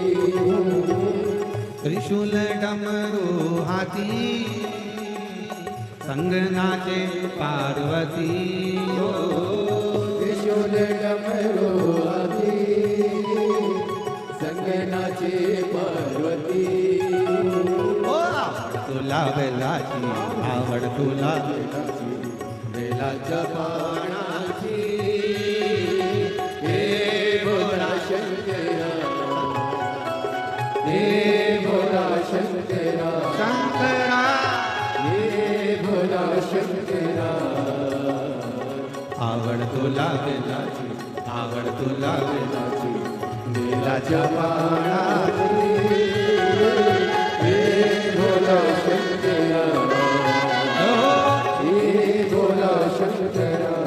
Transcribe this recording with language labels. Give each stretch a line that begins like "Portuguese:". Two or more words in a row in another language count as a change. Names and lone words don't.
Hindi: त्रिशूल डमरू हाथी, संग नाचे पार्वती, हो त्रिशूल डमरू हाथी, संग नाचे पार्वती,
Marathi: ओ आवड़ तुला बेलाची, आवड़ तुला बेलाची, बेलाच्या पाणाची, हे भोला शंकरा, हे भोला शंकरा, शंकरा, हे भोला शंकरा, आवड़ तुला बेलाची, आवड़ तुला बेलाची, बेलाच्या पाणाची, हे भोला शंकरा, हे भोला शंकरा।